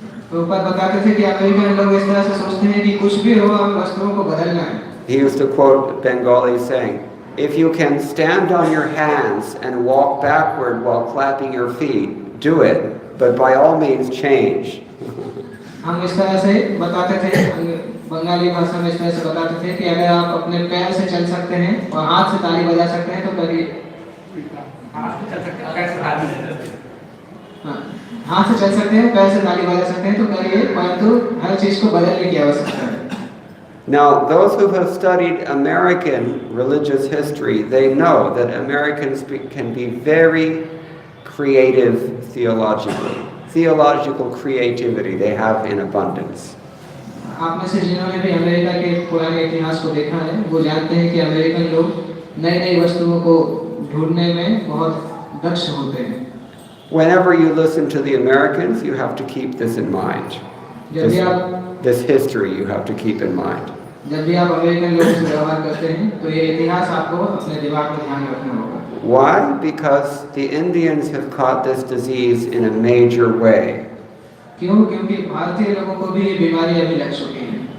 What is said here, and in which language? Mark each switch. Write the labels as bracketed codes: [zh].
[hi] प्रभुपाद बताते थे कि अमेरिकन लोग इस तरह से सोचते हैं कि कुछ भी हो हम वस्तुओं को बदलना है। [en] He used to quote Bengali saying, "If you can stand on your hands and walk backward while clapping your feet, do it, but by all means change." [hi] हम इस तरह से बंगाली भाषा में इस तरह से बताते थे कि अगर आप अपने पैर से चल सकते हैं और हाथ से ताली बजा सकते हैं तो करिए। हाँ, हाथ से चल सकते हैं, पैर से ताली बजा सकते हैं तो करिए, परंतु हर चीज को बदलने की आवश्यकता है। [en] Now, those who have studied American religious history, they know that Americans can be very creative theologically. Theological creativity they have in abundance. [hi] आप में से जिन्होंने भी अमेरिका के पुराने इतिहास को देखा है, वो जानते हैं कि अमेरिकन लोग नई-नई वस्तुओं को ढूंढने में बहुत दक्ष होते हैं। [en] Whenever you listen to the Americans, you have to keep this in mind. This history you have to keep in mind. [hi] जब भी आप अमेरिकन लोगों से व्यवहार करते हैं, तो ये इतिहास आपको अपने दिमाग में ध्यान रखना होगा। [en] Why? Because the Indians have caught this disease in a major way. [hi] क्यों? क्योंकि भारतीय लोगों को भी ये बीमारी अभी लग चुकी है।